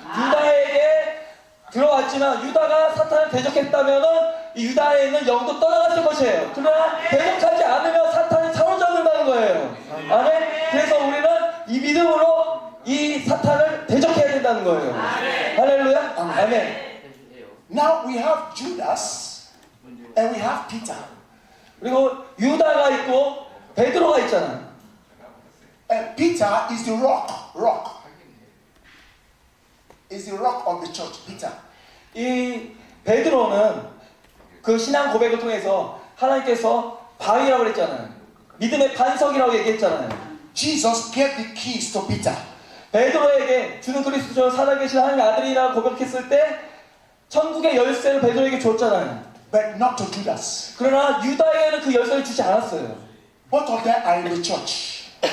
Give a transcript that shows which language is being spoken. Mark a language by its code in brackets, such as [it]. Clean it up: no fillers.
[ko] 유다에게 들어왔지만 유다가 사탄을 대적했다면은 이 유다에 있는 영도 떠나갔을 것이에요. 그러나 대적하지 않으면 사탄이 사로잡는다는 거예요. 아멘. 그래서 우리는 이 믿음으로 이 사탄을 대적해야 된다는 거예요. 할렐루야. 아멘. [en] Now we have Judas and we have Peter. [ko] 그리고 유다가 있고 베드로가 있잖아요. [en] And Peter is the rock. Is the rock of the church. Peter. [ko] 이 베드로는 그 신앙 고백을 통해서 하나님께서 바위라고 그랬잖아요. 믿음의 반석이라고 얘기했잖아요. [en] Jesus gave the keys to Peter. [ko] 베드로에게 주는 그리스도처럼 살아계신 하나님의 아들이라고 고백했을 때 천국의 열쇠를 베드로에게 줬잖아요. [en] But not to Judas. [ko] 그러나 유다에게는 그 열쇠를 주지 않았어요. [en] Both of them are in the church.